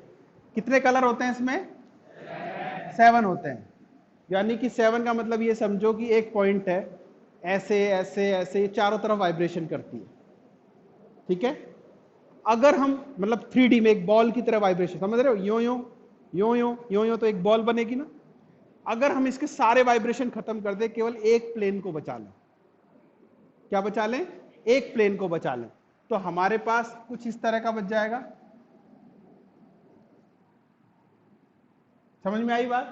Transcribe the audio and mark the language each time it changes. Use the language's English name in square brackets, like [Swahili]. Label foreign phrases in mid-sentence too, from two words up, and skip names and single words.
[Hindi] कितने कलर होते हैं इसमें? 7 होते हैं। यानी कि 7 का मतलब ये समझो कि एक पॉइंट है, ऐसे ऐसे ऐसे चारों तरफ वाइब्रेशन करती है। ठीक है? अगर हम मतलब 3D में एक बॉल की तरह वाइब्रेशन, समझ रहे हो? यो यो यो यो यो यो, तो एक बॉल बनेगी ना। अगर हम इसके सारे वाइब्रेशन खत्म कर दे, केवल एक प्लेन को बचा लें। क्या बचा लें? एक प्लेन को बचा लें, तो हमारे पास कुछ इस तरह का बच जाएगा। समझ में आई बात?